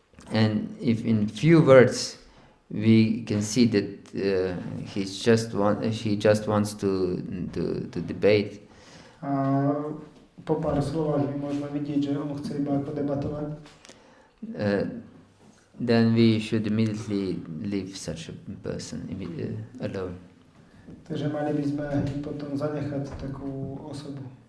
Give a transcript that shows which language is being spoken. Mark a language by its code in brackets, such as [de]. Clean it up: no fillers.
[en] And if in few words we can see that he just wants to debate. [sk] A po pár slovách my môžeme vidieť, že on chce iba ako debatovať. [en] Then we should immediately leave such a person alone. [sk] Takže mali by sme potom zanechať takú osobu.